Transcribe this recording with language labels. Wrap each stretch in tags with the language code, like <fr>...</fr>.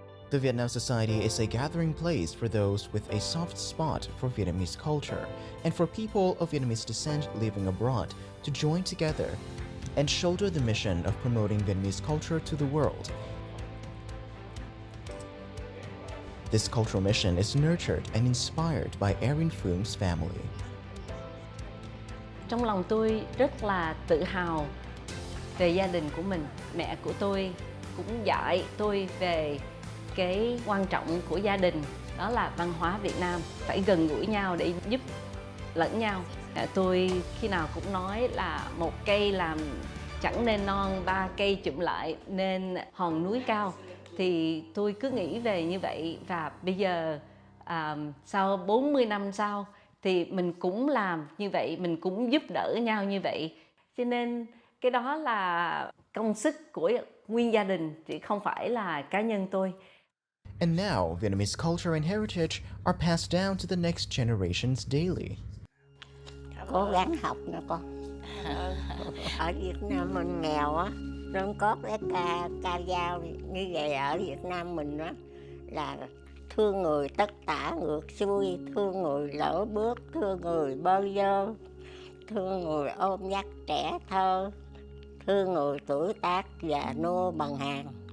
<en>The Vietnam Society is a gathering place for those with a soft spot for Vietnamese culture and for people of Vietnamese descent living abroad to join together and shoulder the mission of promoting Vietnamese culture to the world. This cultural mission is nurtured and inspired by Erin Phung's family.</en> <vi>Trong lòng tôi rất là tự hào về gia đình của mình. Mẹ của tôi cũng dạy tôi về cái quan trọng của gia đình, đó là văn hóa Việt Nam, phải gần gũi nhau để giúp lẫn nhau. Tôi khi nào cũng nói là một cây làm chẳng nên non, ba cây chụm lại nên hòn núi cao. Thì tôi cứ nghĩ về như vậy, và bây giờ sau 40 năm sau thì mình cũng làm như vậy, mình cũng giúp đỡ nhau như vậy. Cho nên cái đó là công sức của nguyên gia đình, chứ không phải là cá nhân tôi.</vi> <en>And now, Vietnamese culture and heritage are passed down to the next generations daily.</en> <vi>Cố gắng học nè con. Ở Việt Nam mình nghèo á, nên có cái ca dao như vậy ở Việt Nam mình á là thương người tất tả ngược xuôi, thương người lỡ bước, thương người bơ vơ, thương người ôm dắt trẻ thơ, thương người tuổi tác già nua bằng hàng.</vi>